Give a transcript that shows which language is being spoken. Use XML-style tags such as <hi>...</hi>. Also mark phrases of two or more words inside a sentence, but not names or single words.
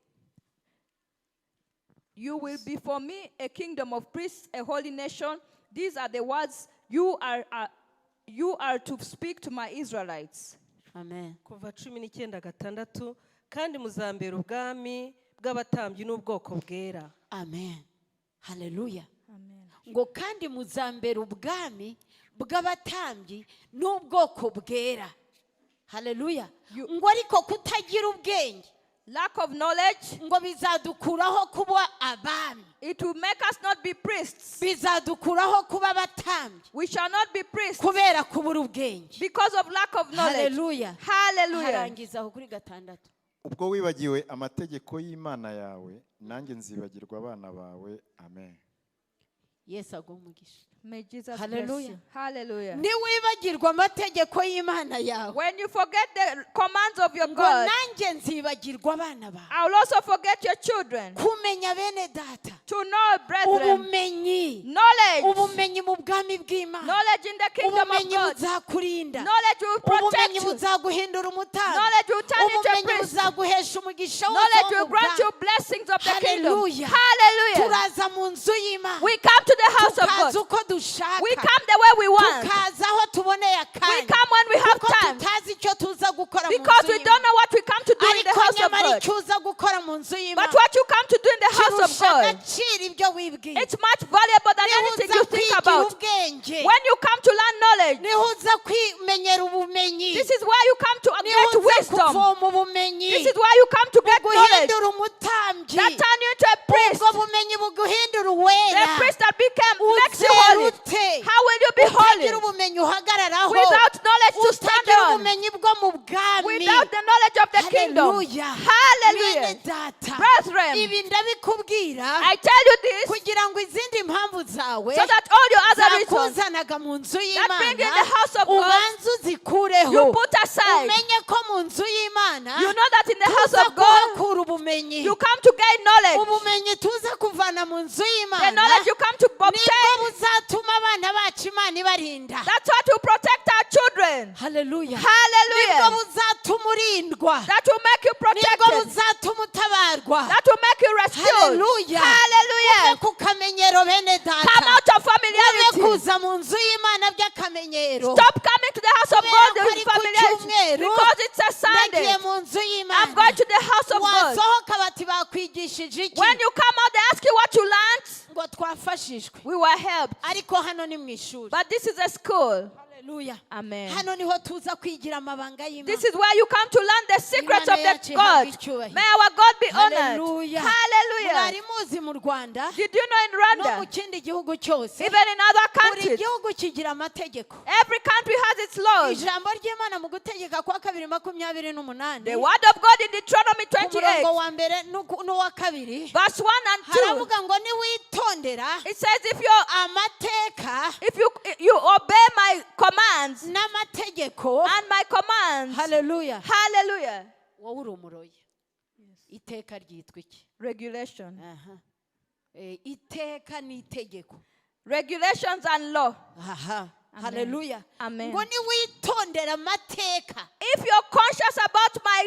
<en>You will be for me a kingdom of priests, a holy nation. These are the words you are to speak to my Israelites. Amen.</en> <rw>Kuva 19:6 kandi muzambera ubwami bw'abatambyi n'ubwoko bwera.</rw> <en>Amen. Hallelujah. Amen.</en> <rw>Ngo kandi muzambera ubwami bw'abatambyi n'ubwoko bwera.</rw> <en>Hallelujah.</en> <rw>Ngo ariko kutagira ubwenge</rw> <en>lack of knowledge,</en> <rw>ngo bizadukuraho kuba abami,</rw> <en>it will make us not be priests.</en> <rw>bizadukuraho kuba abatambyi</rw> <en>We shall not be priests</en> <rw>kubera kubura ubwenge.</rw> <en>because of lack of knowledge.</en> <rw>Haleluya.</rw> <en>Hallelujah.</en> <rw>harangiza aho kuri gatandatu. ubwo wibagiwe amategeko y'Imana yawe, nanjye nzibagirwa abana bawe. Amen. Yesu aguhe umugisha.</rw> <en>May Jesus Hallelujah. bless you. Hallelujah.</en> <rw>niwibagirwa amategeko y'Imana yawe,</rw> <en>When you forget the commands of your</en> <rw>ngo</rw> <en>God,</en> <rw>nanjye nzibagirwa abana bawe.</rw> <en>I will also forget your children.</en> <rw>kumenya bene data,</rw> <en>To know, brethren,</en> <rw>ubumenyi,</rw> <en>knowledge,</en> <rw>ubumenyi mu bwami bw'Imana,</rw> <en>knowledge in the kingdom of</en> <rw>ubumenyi</rw> <en>God,</en> <rw>buzakurinda,</rw> <en>knowledge will protect</en> <rw>ubumenyi</rw> <en>you,</en> <rw>buzaguhindura umutambyi,</rw> <en>knowledge will turn into a</en> <rw>ubumenyi</rw> <en>priest,</en> <rw>buzaguhesha umugisha wose</rw> <en>knowledge</en> <rw>wo</rw> <en>will</en> <rw>mu</rw> <en>grant you</en> <rw>bwami.</rw> <en>blessings of the kingdom. Hallelujah. Hallelujah.</en> <rw>turaza mu nzu y'Imana,</rw> <en>We come to the house of</en> <rw>tukaza</rw> <en>God.</en> <rw>uko dushaka,</rw> <en>We come the way we want.</en> <rw>tukaza aho tuboneye</rw> <en>We</en> <rw>akanya,</rw> <en>come when we have</en> <rw>kuko</rw> <en>time.</en> <rw>tutazi icyo tuza gukora mu</rw> <en>Because</en> <rw>nzu</rw> <en>we don't</en> <rw>y'Imana.</rw> <en>know what we come to do in the</en> <rw>ariko</rw> <en>house of</en> <rw>nyamara</rw> <en>God.</en> <rw>icyo uza gukora mu nzu</rw> <en>But</en> <rw>y'Imana</rw> <en>what you come to do in the house of</en> <rw>kirusha</rw> <en>God,</en> <rw>agaciro ibyo wibwira.</rw> <en>it's much valuable than</en> <rw>niho</rw> <en>anything</en> <rw>uza</rw> <en>you think</en> <rw>kwigira</rw> <en>about.</en> <rw>ubwenge,</rw> <en>When you come to learn knowledge,</en> <rw>niho uza kwimenyera ubumenyi,</rw> <en>this is where you come to</en> <rw>niho</rw> <en>get</en> <rw>uza</rw> <en>wisdom.</en> <rw>kuvoma ubumenyi,</rw> <en>This is where you come to get knowledge.</en> <rw>buguhindura umutambyi,</rw> <en>That turn you into a priest.</en> <rw>ubwo bumenyi buguhindura</rw> <en>The</en> <rw>uwera.</rw> <en>priest that makes you</en> <rw>uzera</rw> <en>holy.</en> <rw>ute</rw> <en>How will you be holy?</en> <rw>utagira ubumenyi uhagararaho,</rw> <en>Without knowledge to stand</en> <rw>utagira</rw> <en>on.</en> <rw>ubumenyi bwo mu bwami.</rw> <en>Without the knowledge of the kingdom. Hallelujah. Hallelujah.</en> <rw>Bene data,</rw> <en>Brethren,</en> <rw>ibi ndabikubwira</rw> <en>I tell you this</en> <rw>kugira ngo izindi mpamvu zawe</rw> <en>so that all your other reasons</en> <rw>zakuzanaga mu nzu</rw> <en>that bring you in</en> <rw>y'Imana</rw> <en>the house of God,</en> <rw>ubanze uzikureho,</rw> <en>you put aside.</en> <rw>umenye ko mu nzu y'Imana</rw> <en>You know that in the house</en> <rw>tuza</rw> <en>of God,</en> <rw>kuhakura ubumenyi,</rw> <en>you come to gain knowledge.</en> <rw>ubumenyi tuza kuvana mu nzu</rw> <en>The</en> <rw>y'Imana</rw> <en>knowledge you come to</en> <rw>nibwo</rw> <en>obtain,</en> <rw>buzatuma abana bacu Imana ibarinda. that's what will protect our children. Haleluya. nibwo</rw> <en>Hallelujah.</en> <rw>buzatuma urindwa,</rw> <en>That will make you</en> <rw>nibwo</rw> <en>protected.</en> <rw>buzatuma utabarwa.</rw> <en>That will make you rescued. Hallelujah. Hallelujah.</en> <rw>Uve ku kamenyero bene</rw> <en>Come</en> <rw>data,</rw> <en>out of</en> <rw>uve</rw> <en>familiarity.</en> <rw>kuza mu nzu y'Imana by'akamenyero.</rw> <en>Stop coming to the house of God</en> <rw>Kubera ko</rw> <en>with</en> <rw>ari ku</rw> <en>familiarity.</en> <rw>cyumweru,</rw> <en>Because it's a Sunday.</en> <rw>nagiye mu nzu</rw> <en>I'm</en> <rw>y'Imana.</rw> <en>going to the house of God.</en> <rw>wasohoka bati bakwigishije iki?</rw> <en>When you come out, they ask you what you learned.</en> <rw>ngo twafashijwe,</rw> <en>We were helped.</en> <rw>ariko hano ni mu ishuri. But this is a school. Haleluya.</rw> <en>Amen.</en> <rw>hano niho tuza kwigira amabanga y'Imana.</rw> <en>This is where you come to learn the secrets of</en> <rw>Imana</rw> <en>the</en> <rw>yacu</rw> <en>God.</en> <rw>ihabwe icyubahiro.</rw> <en>May our God be honored.</en> <rw>Haleluya.</rw> <en>Hallelujah.</en> <rw>mwari muzi mu Rwanda</rw> <en>Did you know in</en> <rw>no mu</rw> <en>Rwanda,</en> <rw>kindi gihugu cyose,</rw> <en>even in other</en> <rw>buri</rw> <en>countries,</en> <rw>gihugu kigira amategeko.</rw> <en>every country has its laws.</en> <rw>ijambo ry'Imana mu gutegeka kwa 2:28</rw> <en>The word of God in Deuteronomy</en> <rw>ku</rw> <en>28,</en> <rw>murongo wa mbere n'uwa kabiri</rw> <en>verse 1 and 2,</en> <rw>haravuga ngo niwitondera</rw> <en>it says,</en> <rw>amateka</rw> <en>if you obey my commands</en> <rw>n'amategeko.</rw> <en>and my commands,</en> <rw>Haleluya.</rw> <en>hallelujah,</en> <rw>wowe uri umuroyi. iteka ryitwa iki?</rw> <en>regulation,</en> <rw>Aha. Iteka ni itegeko.</rw> <en>regulations and law.</en> <rw>Aha. Haleluya.</rw> <en>Amen.</en> <rw>ngo niwitondera amateka</rw> <en>If you're conscious about my</en>